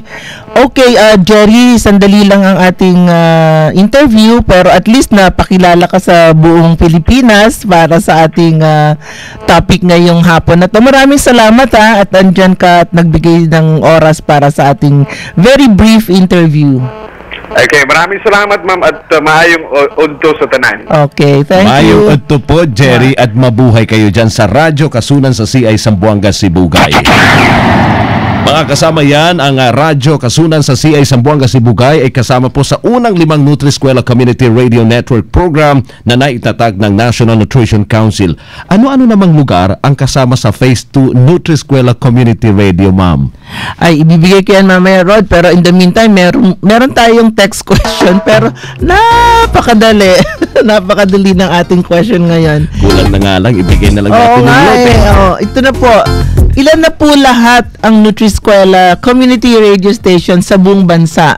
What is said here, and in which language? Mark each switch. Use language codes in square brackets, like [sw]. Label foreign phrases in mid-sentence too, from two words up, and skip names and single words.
[tl] Okay, Jerry, sandali lang ang ating interview, pero [en] at least [tl] napakilala ka sa buong Pilipinas para sa ating topic ngayong hapon na to. Maraming salamat at andyan ka at nagbigay ng oras para sa ating [en] very brief interview. [tl] Okay, maraming salamat, ma'am, at [ceb] maayong udto sa tanan. [en] Okay, thank you. [ceb] Maayong udto [tl] po, Jerry, at mabuhay kayo dyan sa Radyo Kasunan sa CI Zamboanga, Sibugay. Mga kasama yan, ang Radyo Kasunan sa CI Zamboanga, Sibugay ay kasama po sa unang 5 Nutri-Eskwela Community Radio Network Program na naitatag ng National Nutrition Council. Ano-ano namang lugar ang kasama sa Phase 2 Nutri-Eskwela Community Radio, ma'am? Ay, ibibigay ko yan mamaya, Rod, pero [en] in the meantime, [tl] meron tayong text question, pero napakadali. Napakadali ng ating question ngayon. Kulang na nga lang, ibigay na lang natin yung lote. Ito na po. Ilan na po lahat ang Nutri-Eskwela Community Radio Station sa buong bansa?